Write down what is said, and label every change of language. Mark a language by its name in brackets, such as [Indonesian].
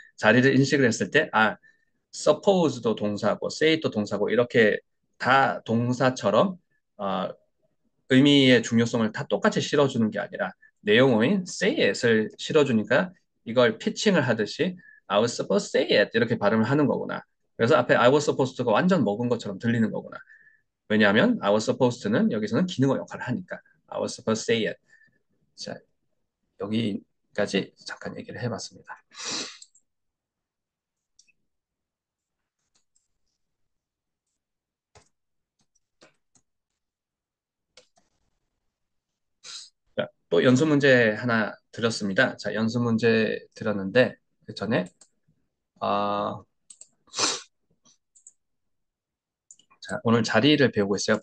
[Korean] 자리를 인식을 했을 때, suppose도 동사고, say도 동사고, 이렇게 다 동사처럼 어, 의미의 중요성을 다 똑같이 실어주는 게 아니라 내용어인 say it을 실어주니까 이걸 피칭을 하듯이 [English] I was supposed to say it [Korean] 이렇게 발음을 하는 거구나. 그래서 앞에 I was supposed to가 완전 먹은 것처럼 들리는 거구나. 왜냐하면 I was supposed to는 여기서는 기능어 역할을 하니까 [English] I was supposed to say it. [Korean] 자, 여기까지 잠깐 얘기를 해봤습니다. 자, 또 연습 문제 하나 드렸습니다. 자, 연습 문제 드렸는데 그 전에 아, 자, 오늘 자리를 배우고 있어요.